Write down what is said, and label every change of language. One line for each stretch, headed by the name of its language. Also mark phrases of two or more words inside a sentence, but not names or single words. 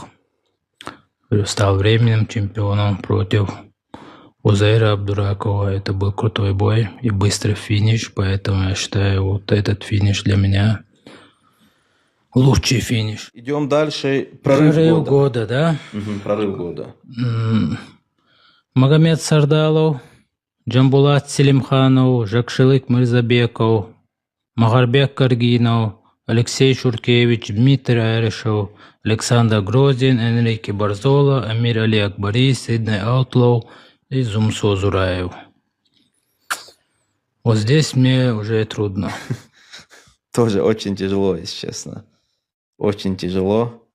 Russian: Стал временным чемпионом против Узейра Абдуракова. Это был крутой бой и быстрый финиш, поэтому я считаю, вот этот финиш для меня лучший финиш. Идем дальше. Прорыв года. года, да? Прорыв года. Магомед Сардалов, Джамбулат Селимханов, Жакшылык Мирзабеков, Махарбек Каргинов, Алексей Шуркевич, Дмитрий Аришев, Александр Грозин, Энрике Барзола, Амир Али Акбари, Сидней Аутлоу и Зумсо Зураев. Вот здесь мне уже трудно. Тоже очень тяжело, если честно. Очень тяжело.